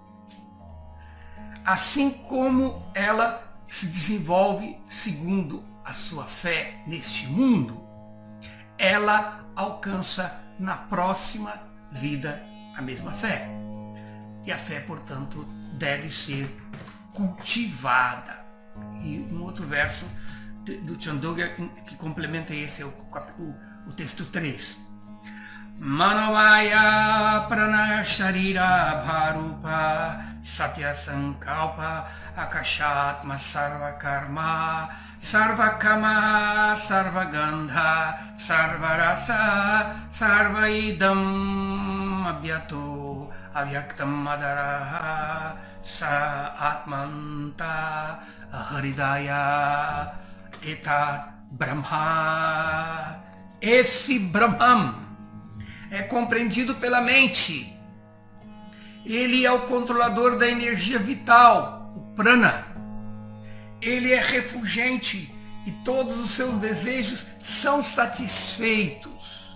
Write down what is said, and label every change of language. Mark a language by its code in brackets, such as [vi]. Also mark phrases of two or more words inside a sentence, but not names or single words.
[pt] Assim como ela se desenvolve segundo a sua fé neste mundo, ela alcança na próxima vida a mesma fé. E a fé, portanto, deve ser cultivada. E um outro verso do Chandogya que complementa esse é o texto 3. [sa] मनोमयः प्राणशरीरो भारूपः सत्यसङ्कल्प आकाशात्मा सर्वकर्मा सर्वकामः सर्वगन्धः सर्वरसः सर्वम् इदम् अभ्यात्तः अव्यक्तम् अनादरः एष आत्मान्तर्हृदये एतद् ब्रह्म. [pt] Esse Brahman é compreendido pela mente. Ele é o controlador da energia vital, o prana. Ele é refulgente e todos os seus desejos são satisfeitos.